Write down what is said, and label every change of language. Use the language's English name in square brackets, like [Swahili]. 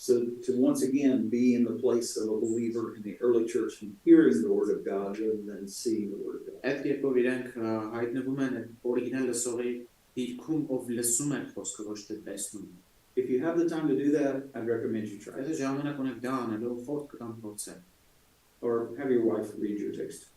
[English] So to once again be in the place of a believer in the early church and hearing the word of God rather than seeing the word of God. [Armenian] Այդ երբ իրենք հայտնվում են օրիգինալ լսողի դիրքում ով լսում է խոսքը ոչ թե տեսնում. [English] If you have the time to do that, I'd recommend you try it. [Armenian] Եթե ժամանակ ունեք դա անելու խորտ կտամ փորձել. [English] Or have your wife read your text.